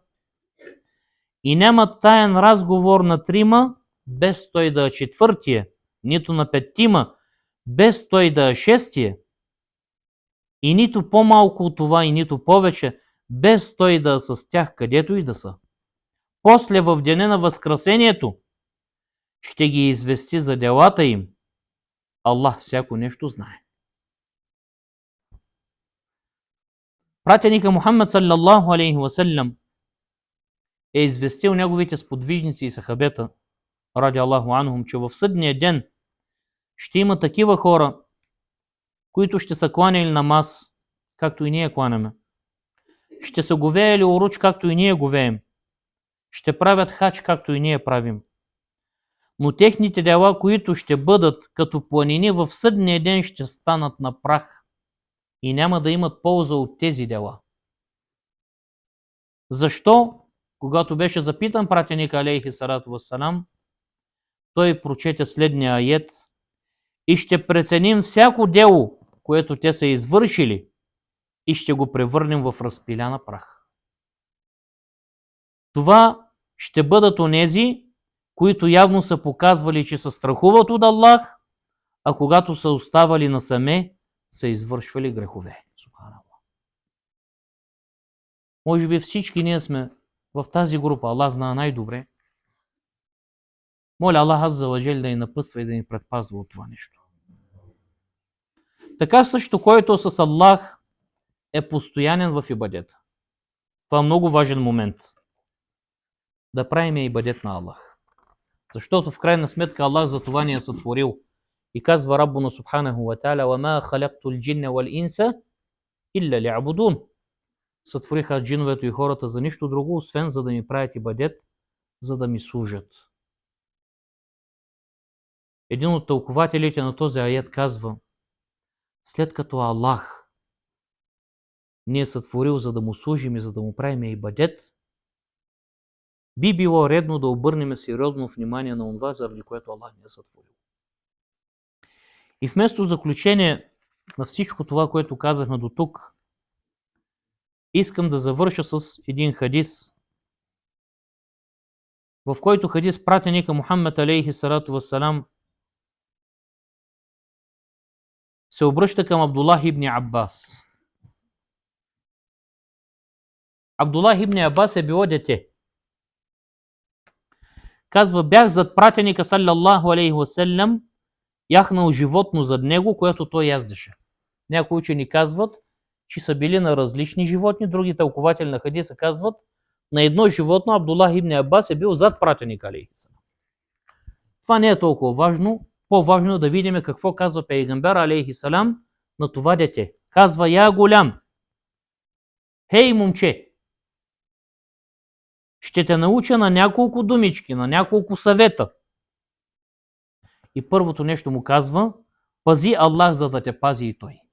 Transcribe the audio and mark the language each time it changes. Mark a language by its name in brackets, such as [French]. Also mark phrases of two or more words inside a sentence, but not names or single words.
[Bulgarian] И няма таен разговор на трима, без той да е четвъртия, нито на петима, без той да е шестия, и нито по-малко от това, и нито повече, без той да е с тях, където и да са. После в деня на възкресението ще ги извести за делата им. Аллах всяко нещо знае. Пратеника Мухаммад [Arabic] صلى الله عليه وسلم [Bulgarian] е известил неговите сподвижници и сахабета, [Arabic] رضي الله عنهم, [Bulgarian] че в съдния ден ще има такива хора, които ще са кланяли намаз, както и ние кланяме. Ще са говеяли уруч, както и ние говеем. Ще правят хач, както и ние правим. Но техните дела, които ще бъдат като планини, в съдния ден ще станат на прах и няма да имат полза от тези дела. Защо? Когато беше запитан пратеник [Arabic] عليه الصلاة والسلام, [Bulgarian] той прочете следния аят: и ще преценим всяко дело, което те са извършили, и ще го превърнем в разпиляна прах. Това ще бъдат онези, които явно са показвали, че се страхуват от Аллах, а когато са оставали насаме, са извършвали грехове. Субханаллах. Може би всички ние сме в тази група. Аллах знае най-добре. Моля Аллах [Arabic] عز وجل [Bulgarian] да ни напътства и да ни предпазва от това нещо. Така също, който с Аллах е постоянен в ибадета. Това е много важен момент. Да правим ибадет на Аллах. Защото в крайна сметка Аллах за това ни е сътворил. И казва [Arabic] ربنا سبحانه وتعالى: وَمَا خَلَقْتُ الْجِنَّ وَالْإِنسَ إِلَّا لِيَعْبُدُونَ. [Bulgarian] Сътвориха джиновете и хората за нищо друго, освен за да ми правят ибадет, за да ми служат. Един от тълкователите на този аят казва: след като Аллах ни е сътворил, за да му служим и за да му правим ибадет, би било редно да обърнем сериозно внимание на това, заради което Аллах ни е сътворил. И вместо заключение на всичко това, което казахме до тук, искам да завърша с един хадис, в който хадис пратеника Мухаммад [Arabic] عليه الصلاة والسلام [Bulgarian] се обръща към Абдуллах ибн Аббас. Абдуллах ибн Аббас е било дете. Казва: бях зад пратеника [Arabic] صلى الله عليه وسلم, [Bulgarian] яхнал животно зад него, което той яздеше. Някои учени казват, че са били на различни животни, други тълкователи на хадиса казват, на едно животно Абдуллах ибн Аббас е бил зад пратеника [Arabic] عليه السلام. [Bulgarian] Това не е толкова важно. По-важно е да видим какво казва пейгамбер [Arabic] عليه السلام [Bulgarian] на това дете. Казва: [Arabic] يا غلام, [Bulgarian] Хей, момче, ще те науча на няколко думички, на няколко съвета. И първото нещо му казва, пази Аллах, за да те пази и Той.